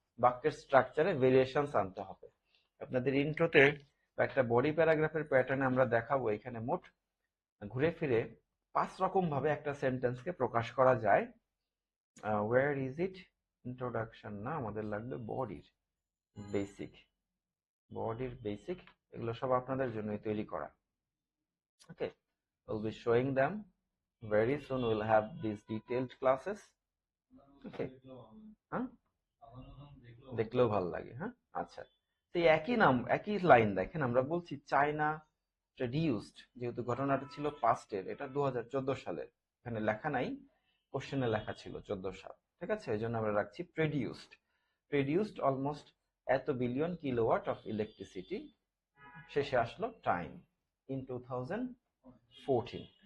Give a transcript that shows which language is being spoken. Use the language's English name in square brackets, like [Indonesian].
[Bangla] বাক্যের স্ট্রাকচারে ভেরিয়েশনস আনতে হবে। আপনাদের ইন্ট্রোতে একটা বডি প্যারাগ্রাফের প্যাটার্নে আমরা দেখাবো এখানে মোট ঘুরে ফিরে 5 রকম ভাবে একটা সেন্টেন্সকে প্রকাশ করা যায়। [English] where is it, [Bangla] ইন্ট্রোডাকশন না, আমাদের লাগবে বডির বেসিক। বডির বেসিক, এগুলো সব আপনাদের জন্যই তৈরি করা। [English] Okay, we'll be showing them very soon. We'll have these detailed classes. [Bangla] ওকে, হ্যাঁ, দেখলেও ভালো লাগে। হ্যাঁ, আচ্ছা, তো একই নাম, একই লাইন দেখেন, আমরা বলছি চায়না ট্রেডিউসড, যেহেতু ঘটনাটা ছিল পাস্টের, এটা 2014 সালের, এখানে লেখা নাই, কোশ্চেনে লেখা ছিল 14 সাল। ঠিক আছে, এই জন্য আমরা রাখছি প্রেডিউসড। প্রেডিউসড অলমোস্ট এত বিলিয়ন কিলোওয়াট অফ ইলেকট্রিসিটি, শেষে আসলো টাইম ইন 2014।